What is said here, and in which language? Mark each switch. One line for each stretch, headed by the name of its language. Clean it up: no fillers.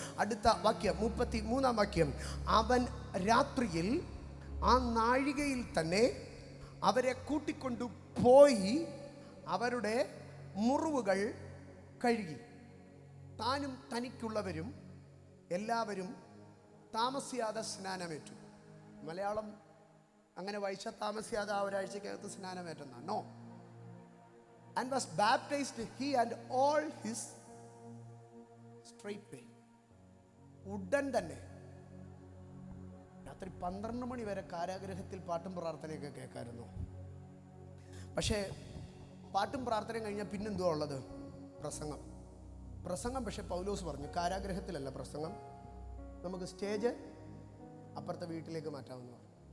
Malayalam: അടുത്ത വാക്യം 33-ാം വാക്യം, അവൻ രാത്രിയിൽ ആ നാഴികയിൽ തന്നെ അവരെ കൂട്ടിക്കൊണ്ടു പോയി അവരുടെ മുറിവുകൾ കഴുകി. താനും തനിക്കുള്ളവരും എല്ലാവരും താമസിയാതെ സ്നാനമേറ്റു. മലയാളം അങ്ങനെ വായിച്ചാൽ താമസിയാതെ ആ ഒരാഴ്ചക്കകത്ത് സ്നാനമേറ്റെന്നാണോ?
English: and was baptized, he and all his straightway.
Malayalam: ഉടൻ തന്നെ രാത്രി 12 മണി വരെ കാരാഗ്രഹത്തിൽ പാട്ടും പ്രാർത്ഥനയൊക്കെ കേൾക്കായിരുന്നു. പക്ഷേ പാട്ടും പ്രാർത്ഥനയും കഴിഞ്ഞാൽ പിന്നെന്തുവാ ഉള്ളത്? പ്രസംഗം. പക്ഷേ പൗലോസ് പറഞ്ഞു കാരാഗ്രഹത്തിലല്ല പ്രസംഗം, നമുക്ക് സ്റ്റേജ് അപ്പുറത്തെ വീട്ടിലേക്ക് മാറ്റാമെന്ന് പറഞ്ഞു.